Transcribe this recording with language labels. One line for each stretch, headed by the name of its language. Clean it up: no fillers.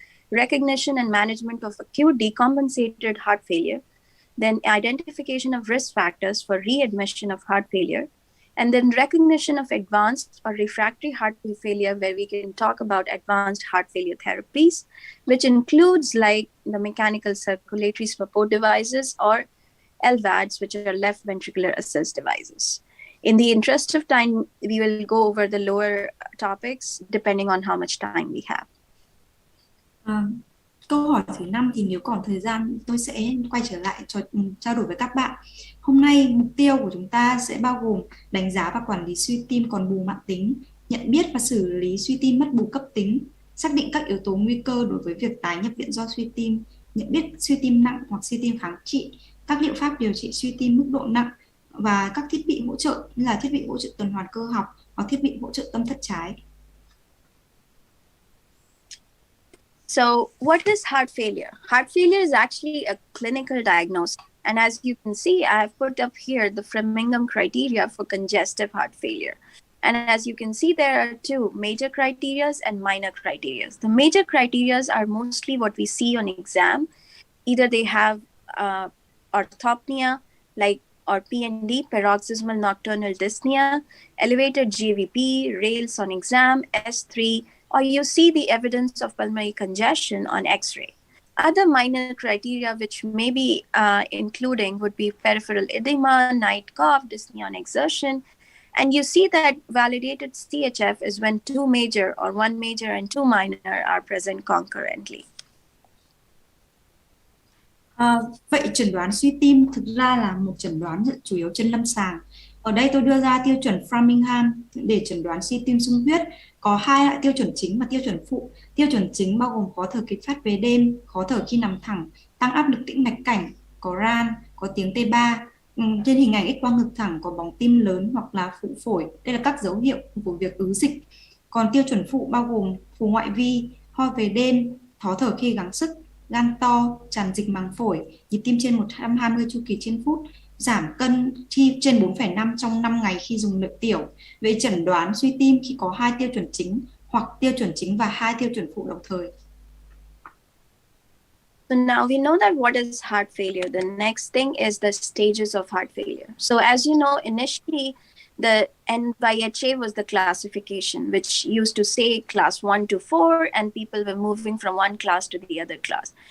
English: recognition and management of acute decompensated heart failure, then identification of risk factors for readmission of heart failure, and then recognition of advanced or refractory heart failure, where we can talk about advanced heart failure therapies, which includes like the mechanical circulatory support devices or LVADs, which are left ventricular assist devices. In the interest of time, we will go over the lower topics depending on how much time we have.
Vietnamese: Câu hỏi thứ 5 thì nếu còn thời gian tôi sẽ quay trở lại trao đổi với các bạn. Hôm nay mục tiêu của chúng ta sẽ bao gồm đánh giá và quản lý suy tim còn bù mãn tính, nhận biết và xử lý suy tim mất bù cấp tính, xác định các yếu tố nguy cơ đối với việc tái nhập viện do suy tim, nhận biết suy tim nặng hoặc suy tim kháng trị, các liệu pháp điều trị suy tim mức độ nặng và các thiết bị hỗ trợ như là thiết bị hỗ trợ tuần hoàn cơ học hoặc thiết bị hỗ trợ tâm thất trái.
English: So what is heart failure? Heart failure is actually a clinical diagnosis. And as you can see, I have put up here the Framingham criteria for congestive heart failure. And as you can see, there are two major criteria and minor criteria. The major criteria are mostly what we see on exam. Either they have orthopnea, like or PND, paroxysmal nocturnal dyspnea, elevated GVP, rails on exam, S3, or you see the evidence of pulmonary congestion on X-ray. Other minor criteria which may be including would be peripheral edema, night cough, dyspnea on exertion. And you see that validated CHF is when two major or one major and two minor are present concurrently.
Vietnamese: Vậy chẩn đoán suy tim thực ra là một chẩn đoán chủ yếu trên lâm sàng. Ở đây tôi đưa ra tiêu chuẩn Framingham để chẩn đoán suy tim sung huyết. Có hai loại tiêu chuẩn chính và tiêu chuẩn phụ. Tiêu chuẩn chính bao gồm khó thở kịch phát về đêm, khó thở khi nằm thẳng, tăng áp lực tĩnh mạch cảnh, có ran, có tiếng T3. Trên hình ảnh X-quang ngực thẳng có bóng tim lớn hoặc là phụ phổi. Đây là các dấu hiệu của việc ứ dịch. Còn tiêu chuẩn phụ bao gồm phù ngoại vi, ho về đêm, khó thở khi gắng sức, gan to, tràn dịch màng phổi, nhịp tim trên 120 chu kỳ trên phút, giảm cân khi trên 4,5 trong 5 ngày khi dùng lợi tiểu. Về chẩn đoán suy tim khi có hai tiêu chuẩn chính hoặc tiêu chuẩn chính và hai tiêu chuẩn phụ đồng thời.
English: So now we know that what is heart failure. The next thing is the stages of heart failure. So as you know, initially the NYHA was the classification, which used to say class 1 to 4, and people were moving from one class to the other class.